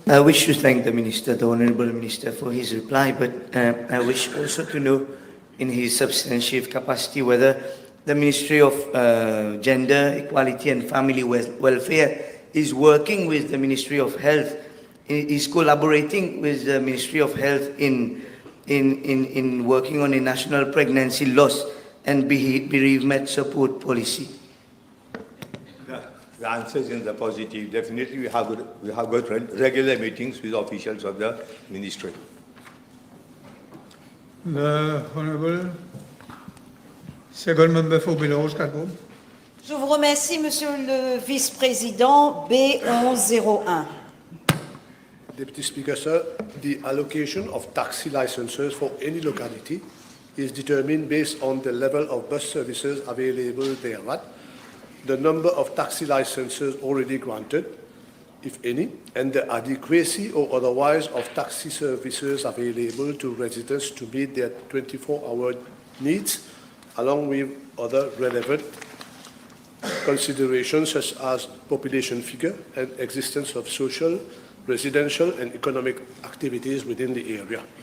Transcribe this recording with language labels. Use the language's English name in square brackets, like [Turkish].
[English] I wish to thank the Minister, the Honourable Minister, for his reply, but I wish also to know, in his substantive capacity, whether the Ministry of Gender, Equality and Family Welfare is working with the Ministry of Health, is collaborating with the Ministry of Health in working on a national pregnancy loss and bereavement support policy. The answer is in the positive. Definitely, we have got regular meetings with officials of the ministry. The Honourable Second Member for Belarus-Cadbon. [French] Je vous remercie, Monsieur le Vice-président. [English] B1101. Deputy Speaker, sir, the allocation of taxi licenses for any locality is determined based on the level of bus services available thereat, the number of taxi licenses already granted, if any, and the adequacy or otherwise of taxi services available to residents to meet their 24-hour needs, along with other relevant considerations such as population figure and existence of social, residential and economic activities within the area.